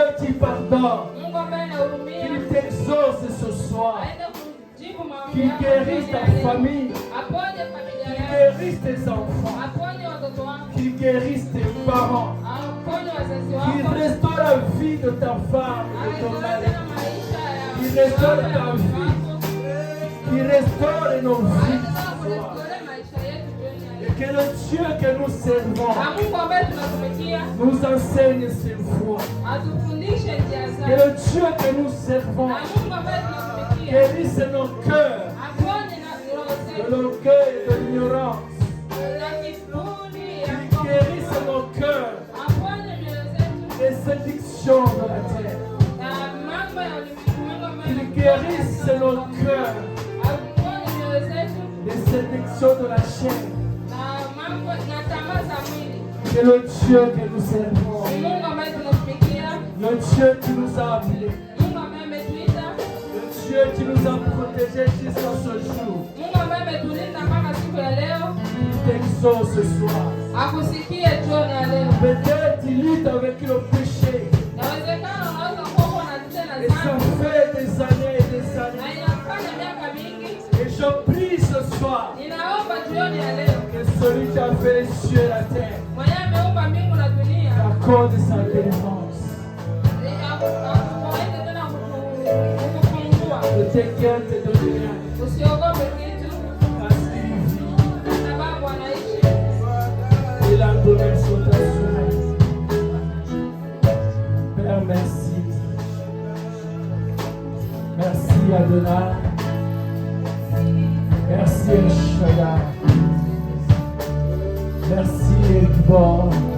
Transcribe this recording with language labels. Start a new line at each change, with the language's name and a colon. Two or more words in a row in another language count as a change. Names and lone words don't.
French: qui pardonne, qu'il t'exauce ce soir, qu'il guérisse ta famille, qu'il guérisse tes enfants, qu'il guérisse tes parents, qu'il restaure la vie de ta femme et de ton mari, qu'il restaure ta vie, qu'il qui restaure nos vies.
Swahili: anataka kurestore maisha yetu jioni ya
French: Et
Swahili: leo.
French: que le Dieu que nous servons
Swahili: Na Mungu ambaye tunatumikia
French: nous enseigne ses voies.
Swahili: atufundishe njia
French: Que
Swahili: zake.
French: le Dieu que nous servons
Swahili: Na Mungu ambaye tunatumikia
French: guérisse nos cœurs
Swahili: aponye na roho
French: de
Swahili: zetu
French: l'orgueil et de l'ignorance.
Swahili: na kiburi ya
French: Qu'il guérisse nos cœurs
Swahili: aponye mioyo zetu
French: des séductions de la terre.
Swahili: na mambo ya ulimwengu,
French: Qu'il guérisse nos cœurs
Swahili: aponye mioyo zetu
French: des séductions de la chair.
Swahili: na mambo na tamaa za mwili.
French: Que le Dieu que nous servons,
Swahili: Ni Mungu ambaye tunatumikia,
French: le Dieu qui nous a appelés,
Swahili: Mungu ambaye ametuita,
French: le Dieu qui nous a protégés jusqu'à ce jour,
Swahili: Mungu ambaye ametulinda mpaka siku ya leo,
French: t'exauce ce soir.
Swahili: akusikie jioni ya leo.
French: Peut-être il lutte avec le péché.
Swahili: Inawezekana unaweza kuwa unatenda
French: Et ça
Swahili: dhambi
French: fait des années et des
Swahili: na
French: années.
Swahili: inafanya miaka mingi.
French: Et je prie ce soir
Swahili: Ninaomba jioni ya leo,
French: que celui qui a fait les cieux et la terre
Swahili: mwenyewe ameumba mbingu na dunia,
French: accorde sa délivrance.
Swahili: akuweze tena kukufungua.
French: Ne t'inquiète de rien,
Swahili: Usiogope kitu,
French: parce qu'il vit.
Swahili: kwa sababu anaishi.
French: Et la douleur sont assurées. Père, merci. Merci Adonai. Merci El Shaddai. Merci Ekbor.